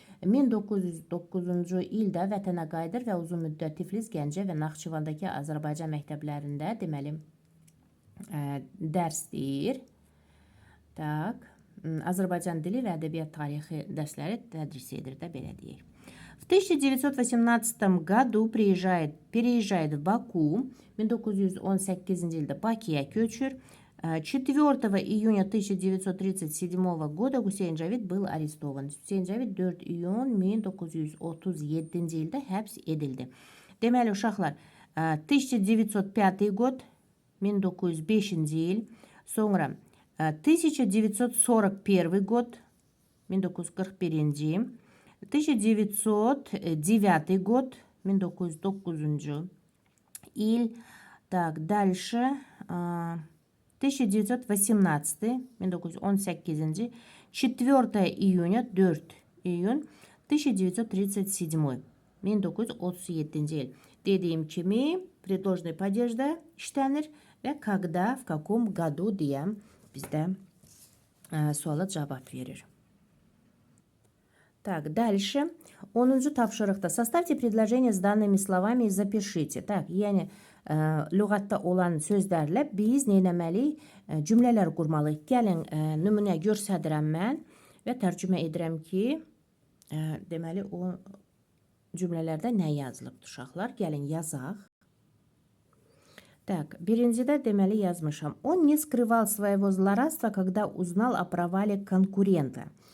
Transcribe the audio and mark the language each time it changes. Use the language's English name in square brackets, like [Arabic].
[Azerbaijani] 1909-cu ildə vətənə qayıdır və uzun müddət Tiflis, Gəncə və Naxçıvandakı Azərbaycan məktəblərində, deməli, dərs deyir. Azərbaycan dili və ədəbiyyat tarixi dərsləri tədris edir də, belə deyək. [Russian] В 1918 году переезжает в Баку. [Azerbaijani] 1918-ci ildə Bakıya köçür. [Russian] 4 июня 1937 года Гусейн Джавид был арестован. [Azerbaijani] Hüseyn Cavid 4 iyun 1937-ci ildə həbs edildi. Deməli, uşaqlar, 1905 god, 1905-ci il, sonra 1941 god, 1941-ci, 1909 год, 1909 il. [Russian] Так, дальше 1918, 1918, 4 июня, 4 iyun 1937, 1937 il. [Azerbaijani] Dediyim kimi, предложный падежdə işlənir və [Russian] когда, в каком году [Azerbaijani] deyə bizdə suala cavab verir. [Russian] Так, дальше. [Azerbaijani] 10-cu tapşırıqda [Russian] составьте предложение с данными словами и запишите. [Azerbaijani] Так, yəni lüğətdə olan sözlərlə biz neynəməliyik? Cümlələr qurmalıyıq. Gəlin, nümunə göstərirəm mən və tərcümə edirəm ki, deməli, o cümlələrdə nə yazılıbdır, uşaqlar? Gəlin, yazaq. Так, birincidə deməli yazmışam. [Russian] Он не скрывал своего злорадства, когда узнал о провале конкурента.